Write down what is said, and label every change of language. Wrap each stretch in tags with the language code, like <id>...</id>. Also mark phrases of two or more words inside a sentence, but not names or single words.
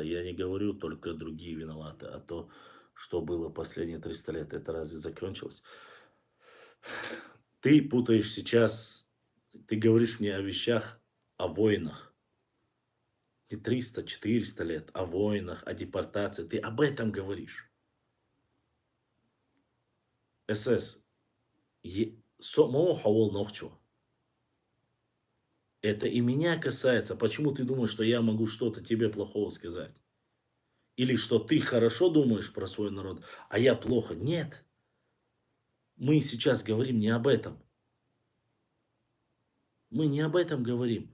<ru>Я не говорю только другие виноваты, а то, что было последние 300 лет, это разве закончилось? Ты путаешь сейчас, ты говоришь мне о вещах, о войнах. Не 300-400 лет, о войнах, о депортации. Ты об этом говоришь. СС.</ru> <ce>Сомо хавол нохчо.</ce> <ru>Это и меня касается. Почему ты думаешь, что я могу что-то тебе плохого сказать? Или что ты хорошо думаешь про свой народ, а я плохо? Нет. Мы сейчас говорим не об этом. Мы не об этом говорим.</ru>